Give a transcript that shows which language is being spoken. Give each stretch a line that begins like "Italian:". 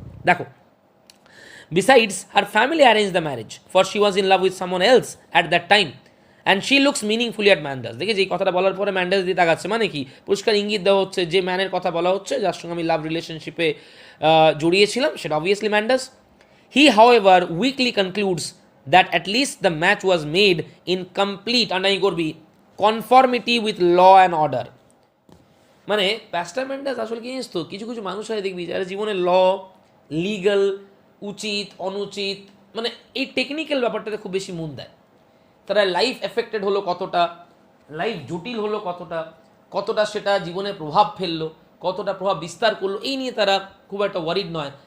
English: দেখো, besides her family arrange the marriage for she was in love with someone else at that time and she looks meaningfully at Mandas.
Bangla: দেখে যে কথাটা বলার পরে ম্যান্ডাস দিয়ে তাকাচ্ছে, মানে কি পরিষ্কার ইঙ্গিত দেওয়া হচ্ছে যে ম্যানের কথা বলা হচ্ছে যার সঙ্গে আমি লাভ রিলেশনশিপে জড়িয়েছিলাম সেটা obviously ম্যান্ডাস।
English: He, however, weakly concludes that at least the match was made in complete understanding করবি conformity with law and order.
Bangla: মানে প্যাস্টার মেন্ডাস আসলে কি জিনিস তো, কিছু কিছু মানুষ হয় দেখবি যারা জীবনে ল, লিগাল, উচিত অনুচিত, মানে এই টেকনিক্যাল ব্যাপারটাতে খুব বেশি মন দেয়। তারা লাইফ এফেক্টেড হলো কতটা, লাইফ জটিল হলো কতটা, কতটা সেটা জীবনে প্রভাব ফেললো, কতটা প্রভাব বিস্তার করলো, এই নিয়ে তারা খুব একটা ওয়ারিড নয়।